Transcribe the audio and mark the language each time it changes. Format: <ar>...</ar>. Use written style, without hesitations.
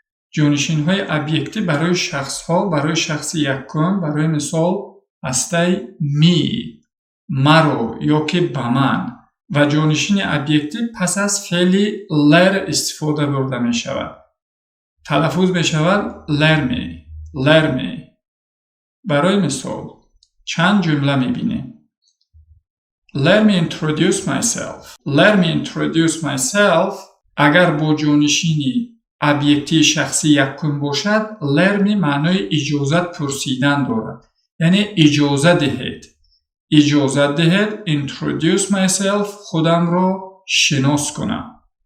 <fa>جانشین‌های ابیکتی برای شخص‌ها، برای شخص یکم، برای مثال هسته می، مرو یا که به من و جانشین ابیکتی پس از فعل لر استفاده برده می شود. تلفظ می شود لرمی، لرمی. برای مثال چند جمله می بینیم.</fa> <en>Let me introduce myself. Let me introduce myself</en> <fa>اگر با جانشینی ابیکتی شخصی یکم باشد،</fa> <en>let me</en> <fa>معنای اجازت پرسیدن دارد. یعنی اجازه دهید. اجازه دهید</fa> <en>introduce myself</en> <fa>خودم را شناس کنم.</fa>